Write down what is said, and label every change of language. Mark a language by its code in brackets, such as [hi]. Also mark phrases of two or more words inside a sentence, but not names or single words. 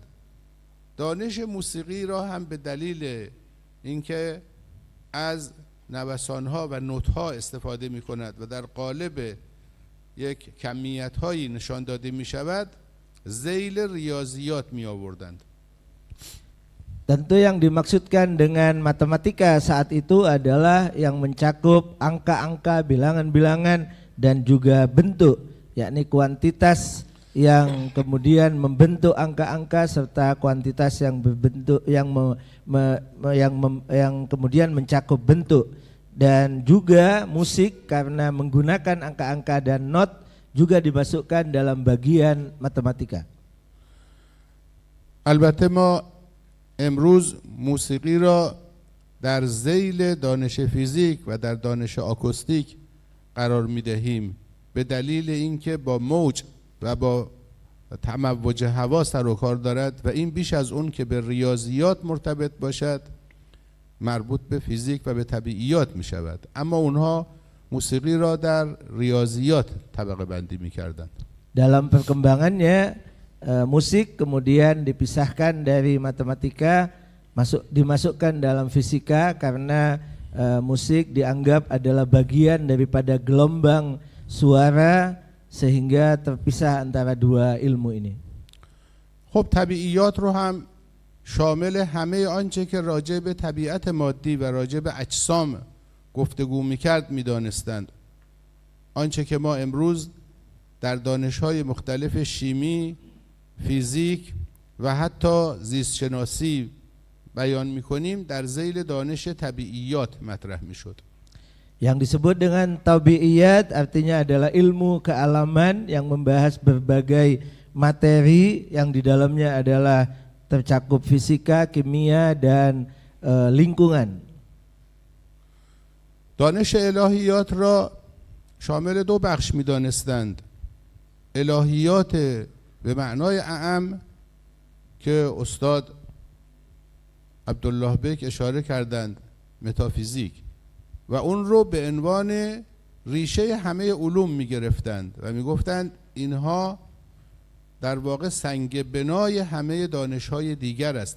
[fa] دانش موسیقی را هم به دلیل اینکه از نوسانها و نوتها استفاده می کند و در قالب یک کمیت هایی نشان داده می شود، ذیل ریاضیات می آوردند. [id] Tentu yang dimaksudkan dengan matematika saat itu adalah yang mencakup angka-angka, bilangan-bilangan, dan juga bentuk, yakni kuantitas yang kemudian membentuk angka-angka serta kuantitas yang berbentuk yang kemudian mencakup bentuk, dan juga musik karena menggunakan angka-angka dan not juga dimasukkan dalam bagian matematika. [fa] البته ما امروز موسیقی را در ذیل دانش فیزیک و در دانش آکوستیک قرار می دهیم به دلیل اینکه با موج و با تموج هوا سر و کار دارد و این بیش از اون که به ریاضیات مرتبط باشد مربوط به فیزیک و به طبیعیات می شود. اما اونها موسیقی را در ریاضیات طبقه بندی می کردند. [id] Dalam perkembangannya musik kemudian dipisahkan dari matematika, dimasukkan dalam fisika karena musik dianggap adalah bagian daripada gelombang suara sehingga terpisah antara dua ilmu ini. [fa] خب طبیعیات رو هم شامل همه آنچه که راجع به طبیعت مادی و راجع به اجسام گفتگو میکرد میدانستند. آنچه که ما امروز در دانش‌های مختلف شیمی، فیزیک و حتی زیست شناسی بیان میکنیم در ذیل دانش طبیعیات مطرح میشد. [id] Yang disebut dengan tabi'iyat artinya adalah ilmu kealaman yang membahas berbagai materi yang di dalamnya adalah tercakup fisika, kimia, dan lingkungan. [fa] دانش الهیات را شامل 2 بخش می‌دانستند. الهیات به معنای اعم که استاد عبدالله بیک اشاره کردند، متافیزیک، و اون رو به عنوان ریشه همه علوم می‌گرفتند و می‌گفتند اینها در واقع سنگ بنای همه دانش‌های دیگر است.